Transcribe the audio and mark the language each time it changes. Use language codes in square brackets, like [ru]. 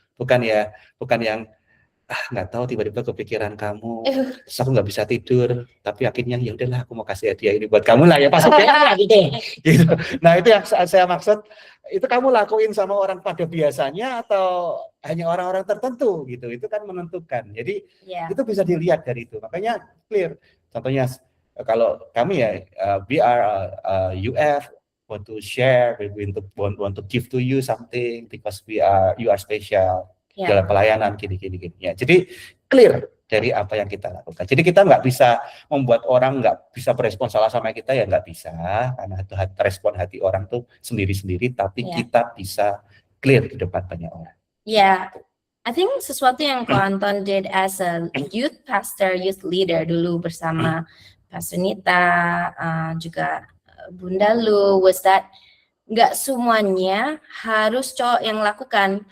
[id] Bukan yang nggak tahu tiba-tiba kepikiran kamu, terus aku nggak bisa tidur, tapi akhirnya ya udahlah aku mau kasih hadiah ini buat kamu lah ya pasti gitu. Nah itu yang saya maksud, itu kamu lakuin sama orang pada biasanya atau hanya orang-orang tertentu gitu, itu kan menentukan. Jadi itu bisa dilihat dari itu, makanya clear. Contohnya kalau kami ya [en] we are UF want to share, we want to give to you something because you are special. [id] Dalam pelayanan gini ya. Jadi clear dari apa yang kita lakukan. Jadi kita nggak bisa membuat orang nggak bisa berespon salah sama kita ya, nggak bisa, karena itu respon hati orang tuh sendiri-sendiri, tapi kita bisa clear di depan banyak orang. [en] I think [id] sesuatu yang Ko Anton [en] did as a youth pastor, youth leader [id] dulu bersama Pastor Nita, juga Bunda Lu, [en] was that [id] nggak semuanya harus cowok yang lakukan.